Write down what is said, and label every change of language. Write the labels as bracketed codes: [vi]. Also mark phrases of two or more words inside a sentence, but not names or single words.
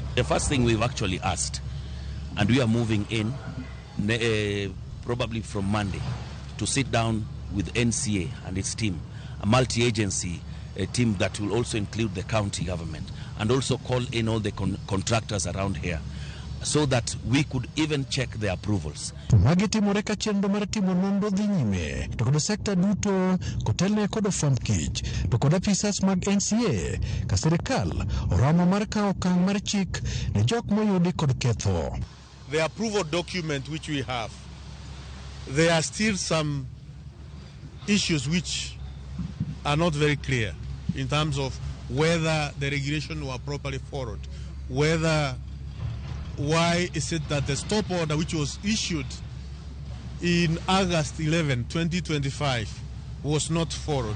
[en] The first thing we've actually asked, and we are moving in probably from Monday to sit down with NCA and its team, a multi-agency team that will also include the county government, and also call in all the contractors around here, so that we could even check the approvals. [luo] Magiti moreka chendo mar timo nondo dhi nyime to kod sekta duto kotelne kod fomkich to kod apisas mag NCA ka sirikal oramo mar kawo okang' mar chik ne jok moyudi kod ketho. [en] The approval document which we have, there are still some issues which are not very clear in terms of whether the regulation were properly followed, why is it that the stop order which was issued in August 11, 2025 was not followed.